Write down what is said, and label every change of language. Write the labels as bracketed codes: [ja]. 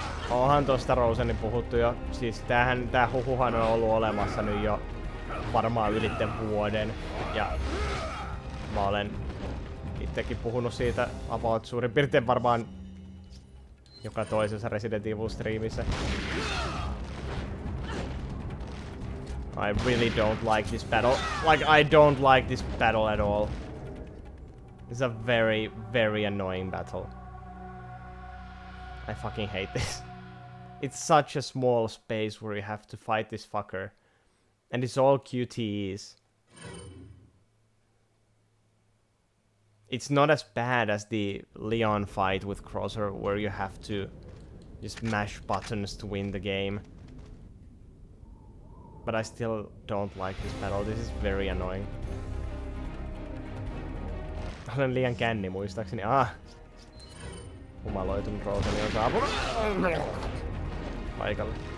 [fi] onhan tosta Rosenin puhuttu jo. Siis tää huhuhan on ollut olemassa nyt jo varmaan ylitten vuoden. Ja mä olen itsekin puhunut siitä about suurin piirtein varmaan joka toisessa Resident Evil striimissä. [en] I really don't like this battle. Like, I don't like this battle at all. It's a very, very annoying battle. I fucking hate this. It's such a small space where you have to fight this fucker. And it's all QTEs. It's not as bad as the Leon fight with Crosser, where you have to just mash buttons to win the game. But I still don't like this battle. This is very annoying. [fi] Olen liian känni muistaakseni. Humaloitunut Roseni on saapunut paikalle.